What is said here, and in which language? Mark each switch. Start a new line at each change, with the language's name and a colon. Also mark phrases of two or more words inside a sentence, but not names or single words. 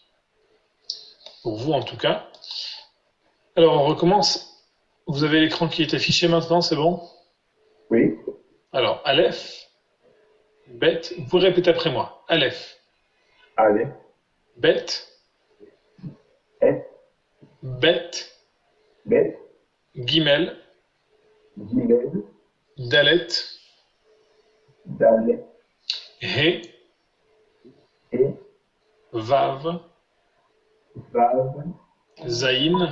French: Pour vous en tout cas. Alors on recommence. Vous avez l'écran qui est affiché maintenant, c'est bon? Oui. Alors, Aleph, Bet, vous pouvez répéter après moi. Aleph, Allez. Bet, Et. Bet, Bet. Gimel, Gimel. Dalet, Dalet. He, Et. Vav, Vav. Zayin,